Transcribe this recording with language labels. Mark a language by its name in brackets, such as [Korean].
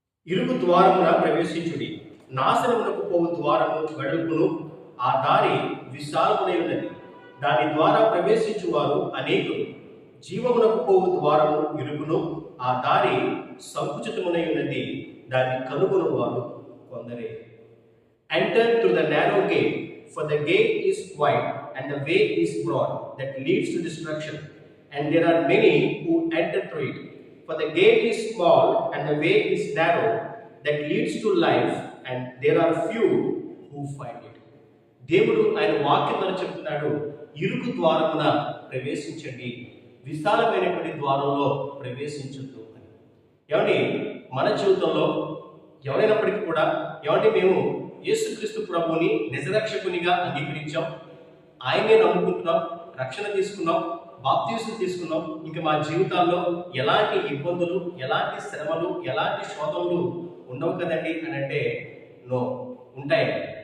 [Telugu] ఇరుగు ద్వారమున ప్రవేశించుడి, నాశనమునకు పోవు ద్వారము వెడల్పును, ఆ దారి విశాలమునై ఉన్నది, దాని ద్వారా ప్రవేశించువారు అనేకులు. జీవమునకు పోవు ద్వారము ఇరుకును, ఆ దారి సంకుచితమునై ఉన్నది, దాన్ని కనుగొనువారు కొందరే. [English] Enter through the narrow gate, for the gate is wide and the way is broad that leads to destruction, and there are many who enter through it. For the gate is small and the way is narrow that leads to life, and there are few who find it. [Telugu] దేవుడు ఆయన వాక్యం ద్వారా చెప్తున్నాడు, ఇరుకు ద్వారమున ప్రవేశించండి, విశాలమైనటువంటి ద్వారంలో ప్రవేశించొద్దు అని. ఏమండి, మన జీవితంలో ఎవరైనప్పటికీ కూడా మేము యేసుక్రీస్తు ప్రభువుని నిజరక్షకునిగా అంగీకరించాం, ఆయనే నమ్ముకుంటున్నాం, రక్షణ తీసుకున్నాం, బాప్తీసం తీసుకున్నాం, ఇంకా మా జీవితాల్లో ఎలాంటి ఇబ్బందులు, ఎలాంటి శ్రమలు, ఎలాంటి శోధనలు ఉండవు కదండి అని అంటే నో, ఉంటాయండి.